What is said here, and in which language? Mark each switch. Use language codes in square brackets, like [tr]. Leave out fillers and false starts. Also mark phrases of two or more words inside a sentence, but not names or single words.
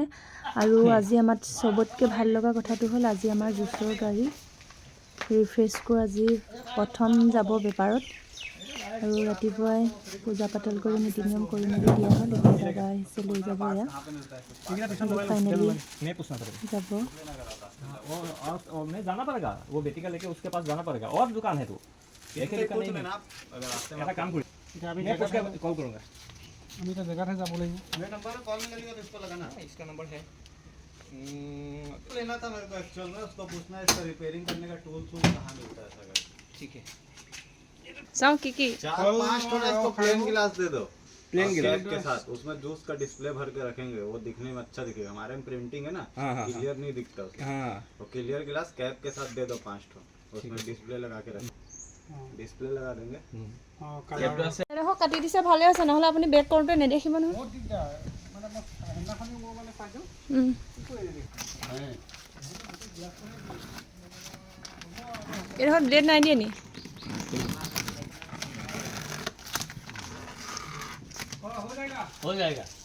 [as] আৰু আজি আমাৰ চবতকৈ ভাল লগা কথাটো হ'ল আজি আমাৰ জুচৰ গাড়ী ৰিফ্ৰেছকো আজি প্ৰথম যাব বেপাৰত। আৰু ৰাতিপুৱাই পূজা পাতল কৰি নীতি নিয়ম কৰি মেলি দিয়া হ'ল। এতিয়া দাদা আহিছে লৈ যাব এয়া ফাইনেলি যাব। [hi] जाना पड़ेगा वो बेटी का लेके उसके पास जाना पड़ेगा और दुकान है तो एक ही दुकान नहीं है ऐसा काम करो मैं उसका कॉल करूंगा [as] আমি তো जगह যাব লাগিব [hi] मेरा नंबर कॉल में लगेगा तो इसको लगाना इसका नंबर है लेना था मेरे को एक्चुअल में उसको पूछना है इसका रिपेयरिंग करने का टूल कहाँ मिलता है सर ठीक है [as] চাওঁ কি কি [hi] 4-5 थोड़ा इसको [en] plain glass [hi] दे दो [en] plain glass [hi] के साथ उसमें जूस का डिस्प्ले भर के रखेंगे वो दिखने में अच्छा दिखेगा हमारे में प्रिंटिंग है ना क्लियर नहीं दिखता उसमें वो [en] clear glass cap [hi] के साथ दे दो 5 ठो उसमें डिस्प्ले लगा के रखें डिस्प्ले लगा देंगे [as] দেখো কাটি দিছে ভালে আছে নহ'লে আপুনি বেক কৰোঁতে নেদেখিব নহয় বহুত দিগদাৰ মানে মই সেইদিনাখনি মই মানে পাইছোঁ এইডোখৰত ব্লেড নাই দিয়ে নি [hi] हो जाएगा